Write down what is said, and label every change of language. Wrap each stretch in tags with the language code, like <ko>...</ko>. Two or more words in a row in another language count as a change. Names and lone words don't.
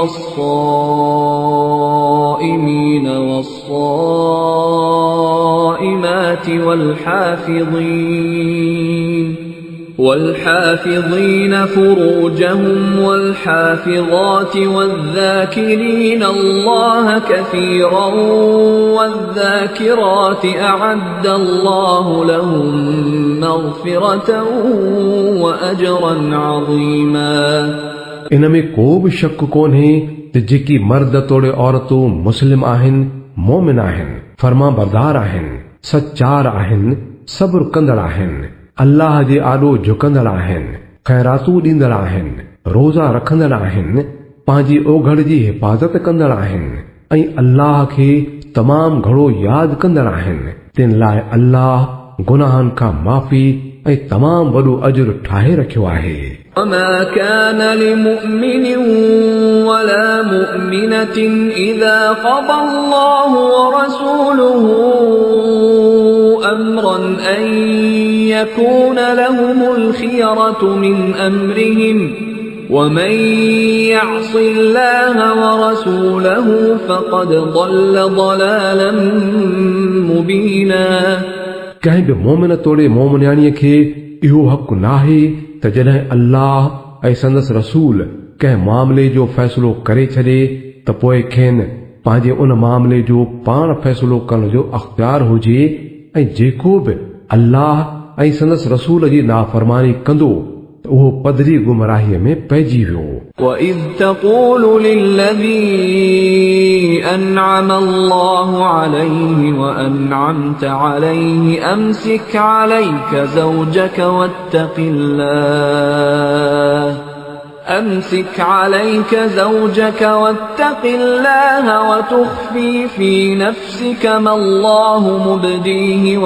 <ar>والصائمين والصائمات والحافظين فروجهم والحافظات والذاكرين الله كثيرا والذاكرات أعد الله لهم مغفرة وأجرا عظيما।</ar> <sd>इन में को बि शक कोन्हे त जेकी मर्द तोड़े औरतूं मुस्लिम आहिनि, मोमिन आहिनि, फर्मा बरदार आहिनि, सचार आहिनि, सब्र कंदड़ आहिनि, अल्लाह जे आॾो झुकंदड़ आहिनि, ख़ैरातूं ॾींदड़ आहिनि, रोज़ा रखंदड़ आहिनि, पंहिंजी ओघड़ जी हिफ़ाज़त कंदड़ आहिनि ऐं अल्लाह खे तमामु घणो यादि कंदड़ आहिनि। तिन लाइ अल्लाह गुनाहनि खां माफ़ी ऐं तमामु वॾो अजर ठाहे रखियो आहे।</sd> <ar>وما كان لمؤمن ولا مؤمنة إذا قضى الله ورسوله أمرا أن يكون لهم الخيرة من أمرهم ومن يعص الله ورسوله فقد ضل ضلالا مبينا।</ar> <sd>कंहिं बि मोमिन तोड़े मोमिनियाणीअ खे इहो हक़ नाहे त जॾहिं अल्लाह ऐं संदसि रसूल कंहिं मामले जो फ़ैसिलो करे छॾे त पोइ खेनि पंहिंजे उन मामले जो पाण फ़ैसिलो करण जो अख़्तियार हुजे ऐं जेको बि अल्लाह ऐं संदसि रसूल जी नाफ़रमानी कंदो त उहो पधरी गुमराहीअ में पइजी वियो।</sd> <ar>وَإِذْ تَقُولُ لِلَّذِي أَنْعَمَ اللَّهُ عَلَيْهِ وَأَنْعَمْتَ عَلَيْهِ أَمْسِكْ عَلَيْكَ زَوْجَكَ واتق الله وتخفي في نفسك ما الله مبديه</ar>